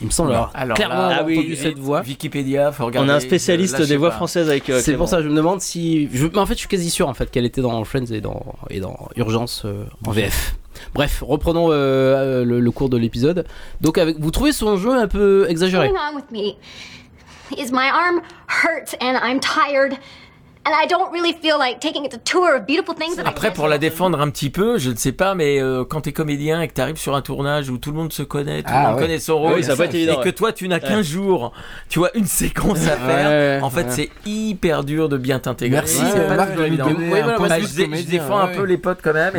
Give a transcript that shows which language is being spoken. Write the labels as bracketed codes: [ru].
[fr] Il me semble clairement avoir entendu cette voix. Wikipédia, faut regarder. On a un spécialiste des voix françaises avec. C'est pour ça que je me demande si. Mais en fait, je suis quasi sûr en fait qu'elle était dans Friends et dans Urgence en VF. Bref, reprenons le cours de l'épisode. Donc, vous trouvez son jeu un peu exagéré? [en] Is my arm hurts and I'm tired and I don't really feel like taking a tour of beautiful things. [fr] Après, pour la défendre un petit peu, je ne sais pas, mais quand t'es comédien et que t'arrives sur un tournage où tout le monde se connaît, tout le monde connaît son rôle, et que toi tu n'as qu'un jour, tu vois, une séquence à faire, c'est hyper dur de bien t'intégrer. Merci, je défends un peu les potes quand même.